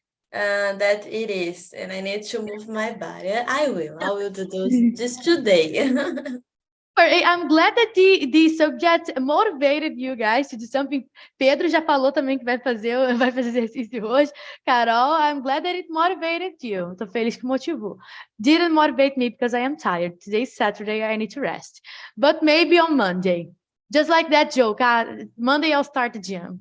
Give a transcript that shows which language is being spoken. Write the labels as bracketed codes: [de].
[en] That it is, and I need to move my body. I will do this today. I'm glad that the subject motivated you guys to do something. [pt] Pedro já falou também que vai fazer exercício hoje. [en] Carol, I'm glad that it motivated you. [pt] Tô feliz que motivou. [en] Didn't motivate me because I am tired. Today's Saturday, I need to rest. But maybe on Monday. Just like that joke. Monday I'll start the gym.